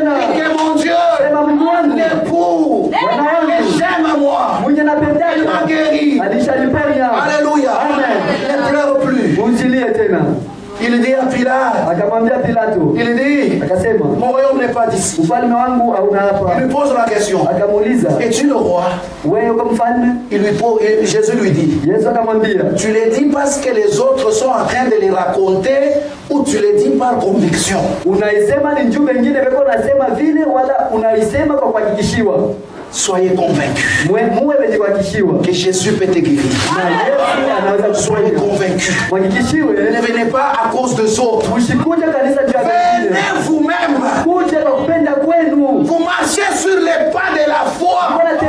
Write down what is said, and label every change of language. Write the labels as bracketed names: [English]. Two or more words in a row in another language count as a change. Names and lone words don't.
[French] Que mon Dieu, l'époux que j'aime moi, il m'a guéri. Alléluia. Ne pleure plus. Il dit à Pilate, il dit, [Swahili] Akasema, [French] mon royaume n'est pas d'ici. [Swahili] Ufalme wangu hauna hapa. [French] Il lui pose la question. [Swahili] Akamuuliza, [French] es-tu le roi? [Swahili] Wewe uko mfalme? [French] Jésus lui dit, [Swahili] Yesu akamwambia, [French] tu le dis parce que les autres sont en train de les raconter ou tu le dis par conviction? [Swahili] Unaisema ni njumbe nyingine beko nasema vile wala unaisema kwa kuhakikishiwa? [French] Soyez convaincus que Jésus peut te guérir. Soyez convaincus. Ne venez pas à cause des autres. Venez vous-même. Vous marchez sur les pas de la foi.